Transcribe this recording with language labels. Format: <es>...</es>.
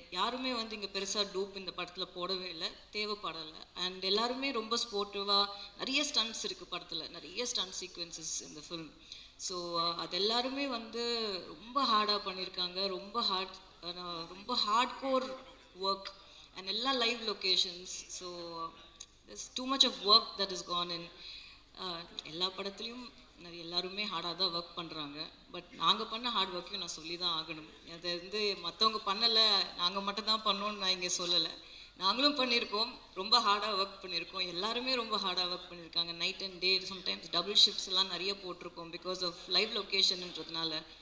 <ta>யாருமே வந்து இங்கே பெருசாக டூப் இந்த படத்தில் போடவே இல்லை, தேவைப்படலை. அண்ட் எல்லாருமே ரொம்ப ஸ்போர்ட்டிவாக, நிறைய ஸ்டன்ட்ஸ் இருக்குது படத்தில், நிறைய ஸ்டன்ட் சீக்வன்சஸ் இந்த ஃபிலிம். ஸோ அது எல்லாருமே வந்து ரொம்ப ஹார்டாக பண்ணியிருக்காங்க. ரொம்ப ஹார்ட் கோர் ஒர்க் and எல்லா live locations.</ta> <en>So there's too much of work that has gone in.</en> <ta>எல்லா படத்துலையும் எல்லாருமே ஹார்டாக தான் ஒர்க் பண்ணுறாங்க. பட் நாங்கள் பண்ண ஹார்ட் ஒர்க்கையும் நான் சொல்லி தான் ஆகணும். அதை வந்து மற்றவங்க பண்ணலை, நாங்கள் மட்டும் தான் பண்ணோன்னு நான் இங்கே சொல்லலை. நாங்களும் பண்ணியிருக்கோம், ரொம்ப ஹார்டாக ஒர்க் பண்ணியிருக்கோம். எல்லாருமே ரொம்ப ஹார்டாக ஒர்க் பண்ணியிருக்காங்க. Night and day, sometimes double shifts எல்லாம் நிறைய போட்டிருக்கோம் பிகாஸ் ஆஃப் லைவ் லொக்கேஷன்ன்றதுனால.</ta>